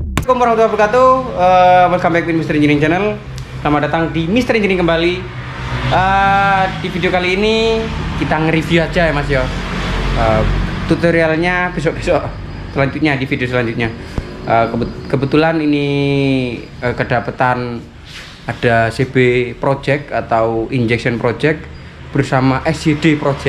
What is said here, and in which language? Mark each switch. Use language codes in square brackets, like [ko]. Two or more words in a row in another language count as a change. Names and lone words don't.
[ar] السلام عليكم ورحمة الله وبركاته. [en] Welcome back to Mr. Engineering Channel. [id] Selamat datang di Mr. Engineering kembali. Di video kali ini kita nge-review aja ya Mas ya. Tutorialnya besok-besok selanjutnya, di video selanjutnya. Kebetulan ini kedapatan ada CB project atau [en] injection project [id] bersama SJD project.